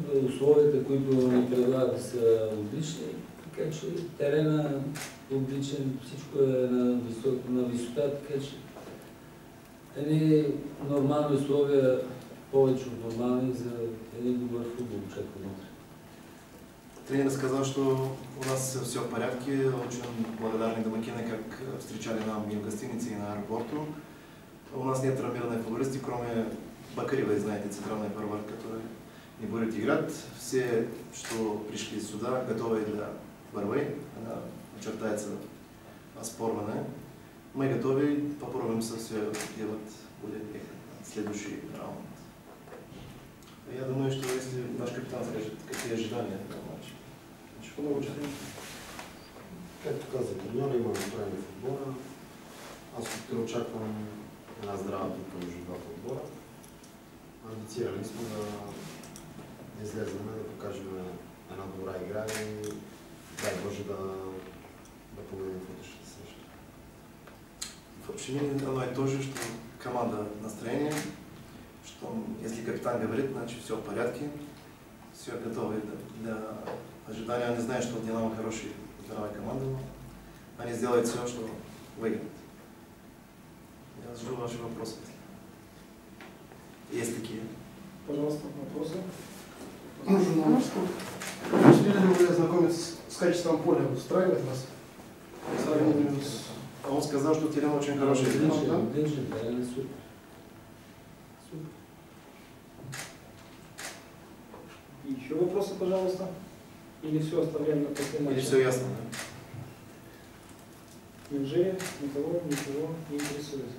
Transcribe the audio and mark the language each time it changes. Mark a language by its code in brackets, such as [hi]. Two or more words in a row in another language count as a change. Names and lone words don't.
[bg] Условията, които ни предлагат, са отлични. Така че терена е отличен, всичко е на висота, така че едни нормални условия, повече от нормални, за един добър футбол очаква вътре. [ru] Тренер сказал, что у нас все в порядке, очень благодарны домакины, как встречали нам и в гостинице, и на аэропорту. У нас нет травмированной футболисты, кроме Бакаревой, знаете, центральный форвард, который не будет играть. Все, что пришли сюда, готовы для борьбы, она очертается оспорванная. Мы готовы, попробуем все делать, будет следующий раунд. Я думаю, что если наш капитан скажет, какие ожидания на матч. [bg] Що научите? Както казах, треньора има настроение в отбора. Аз утре очаквам една здрава битка между двата отбора. Амбицирали сме да излезем, да покажем една добра игра и дай Боже да победим в утрешната среща. [ru] В общем, оно и то же, что команда настроение, что если капитан говорит, значит все в порядке, все готовы для ожидания. Они знают, что Динамо хорошая здоровая команда, но они сделают все, что выиграют. Я жду ваши вопросы. Есть такие? Пожалуйста, вопросы. Журналисту. Успели ли вы ознакомиться с качеством поля? Устраивает вас? Он сказал, что терен очень хороший. [bg] Отличен, терен е супер. [ru] Еще вопросы, пожалуйста? Или все оставляем на после матча? Или все ясно, да? Неужели никого ничего не интересует?